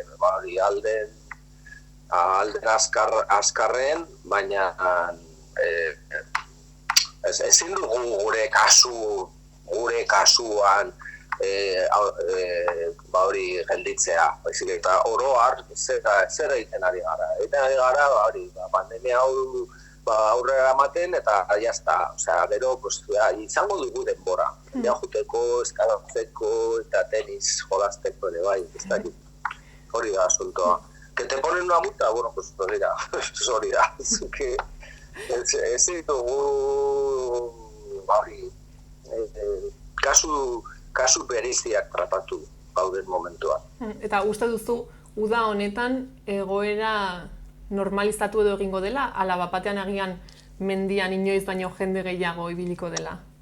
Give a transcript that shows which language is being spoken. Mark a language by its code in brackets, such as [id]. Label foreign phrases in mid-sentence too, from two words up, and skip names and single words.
[eu] alden azkarren, baina ezin dugu gure kasuan hori gelditzea, baizik eta oro har zer egiten ari gara. Egiten ari gara, pandemia hau aurrera ematen eta jazta, gero izango dugu denbora. Jateko, eskalatzeko eta tenis jolasteko ere bai, ez dakit. Hori da asuntoa. [es] Que te ponen una multa, [eu] hori da. Ez ditugu kasu bereziak tratatu gauden momentua. Eta uste duzu, uda honetan egoera normalizatu edo egingo dela, ala bapatean agian mendian inoiz baino jende gehiago ibiliko dela?